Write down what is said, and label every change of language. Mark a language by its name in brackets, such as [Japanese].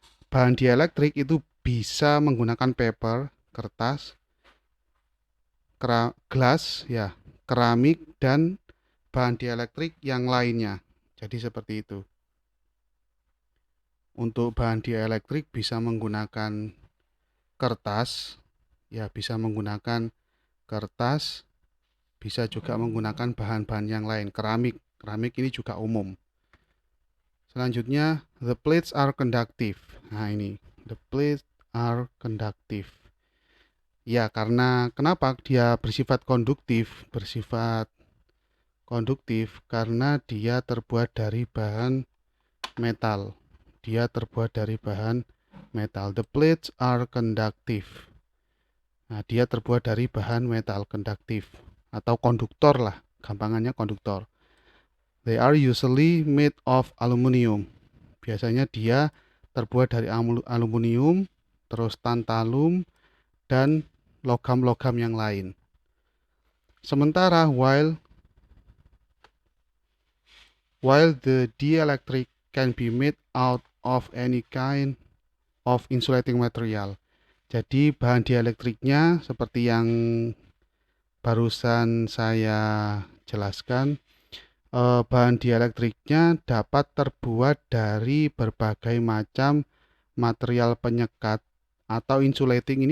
[Indonesian] Bahan dielectric itu bisa menggunakan paper, kertas, gelas ya, keramik, dan bahan dielectric yang lainnya. Jadi seperti itu. Untuk bahan dielectric bisa menggunakan kertas, ya bisa menggunakan kertas, bisa juga menggunakan bahan-bahan yang lain, keramik. Keramik ini juga umum. [English] Selanjutnya, the plates are conductive. [Indonesian] Nah ini, [English] the plates are conductive. [Indonesian] Ya, karena kenapa dia bersifat konduktif? Bersifat konduktif karena dia terbuat dari bahan metal. Dia terbuat dari bahan metal. [English] The plates are conductive. [Indonesian] Nah, dia terbuat dari bahan metal konduktif atau konduktor lah, gampangannya konduktor. [English] They are usually made of aluminium. [Indonesian] Biasanya dia terbuat dari aluminium, terus tantalum, dan logam-logam yang lain. [English] Sementara while the dielectric can be made out of any kind of insulating material. [Indonesian] Jadi bahan dieлекtriknya seperti yang barusan saya jelaskan, bahan dieлекtriknya dapat terbuat dari berbagai macam material penyekat atau insulating.